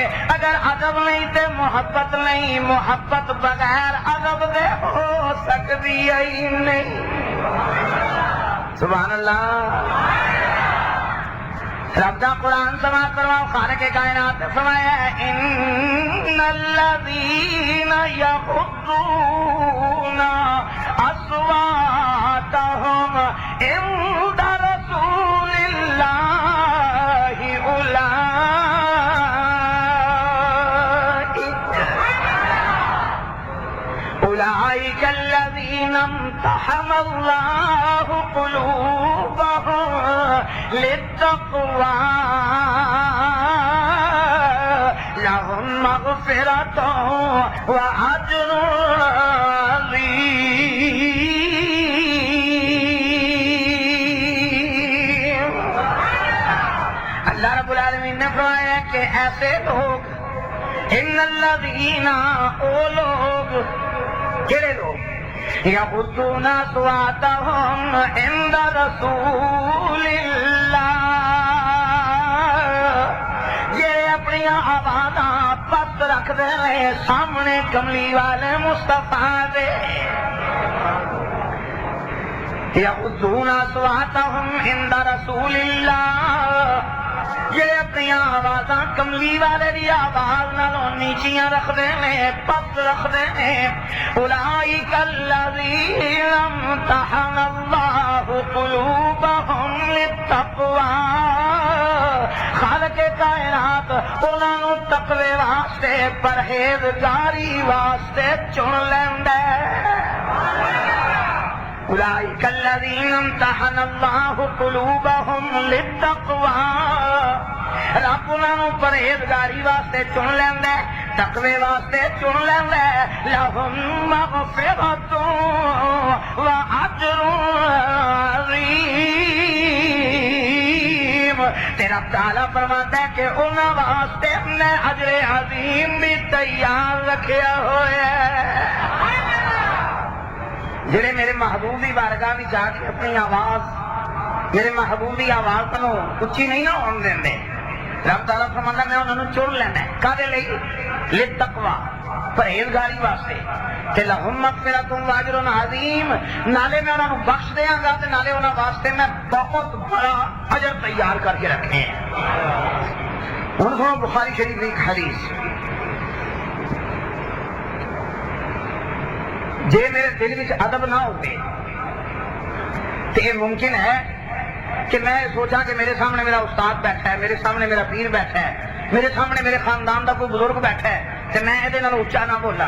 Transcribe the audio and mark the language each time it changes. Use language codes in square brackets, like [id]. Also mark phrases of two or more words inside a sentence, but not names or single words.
[pa] اگر ادب نہیں تے محبت نہیں، محبت بغیر ادب دے ہو سکتی ہی نہیں۔ [ar] سبحان اللہ۔ [pa] رب دا قرآن سماعت فرماؤ، خالق کائنات نے فرمایا [ar] ان الذین یغضون اصواتهم عند رسول اللہ اولئک الذین امتحن اللہ قلوبهم للتقوى لهم مغفرة وأجر عظيم۔ اللہ رب العالمین [pa] نے فرمایا کہ ایسے لوگ، [ar] ان الذین، [pa] او لوگ، کیڑے لوگ، [ar] یغضون اصواتهم عند رسول اللہ، [pa] یہ اپنی آوازاں پست رکھ دے سامنے کملی والے مصطفیٰ دے۔ [ar] یغضون اصواتهم عند رسول اللہ، [pa] یہ اپنی آوازاں کملی والے دی آواز نالوں نیچیاں رکھ دے میں، پست رکھ دے میں۔ [ar] اولئک الذین امتحن اللہ قلوبهم للتقوی، [pa] خالق کائنات انہاں نوں تقوی واسطے، پرہیزگاری واسطے چن لیندا ہے۔ [ar] اولئک الذین امتحن اللہ قلوبهم للتقوی، [pa] رب انہاں نوں پرہیزگاری واسطے چن لیندا ہے، تقوی واسطے چن لیندا ہے۔ [ar] لہم مغفرۃ واجر عظیم، [pa] تیرا تعالیٰ فرماتا ہے کہ انہاں واسطے میں اجر عظیم بھی تیار رکھیا ہوا ہے۔ جڑے [ur] میرے محبوب کی بارگاہ میں [pa] جا کے اپنی آواز، میرے محبوب کی آواز کو اچھی نہیں نہ ہون دیں، رب تعالیٰ فرماتا میں انہوں نے چن لینا ہے۔ کدے لئی؟ للتقوی، پرہیزگاری واسطے، کہ [ar] لہم مغفرۃ واجر عظیم، [pa] نالے میں انہوں نے بخش دیاں گا تے نالے انہوں واسطے میں بہت بڑا اجر تیار کر کے رکھے ہیں۔ [ur] ہن سنو بخاری شریف کی ایک حدیث، جے میرے دل میں ادب نہ ہوتے تو یہ ممکن ہے کہ میں سوچا کہ میرے سامنے میرا استاد بیٹھا ہے، میرے سامنے میرا پیر بیٹھا ہے، میرے سامنے میرے خاندان کا کوئی بزرگ بیٹھا ہے، تو میں یہ اچا نہ بولا۔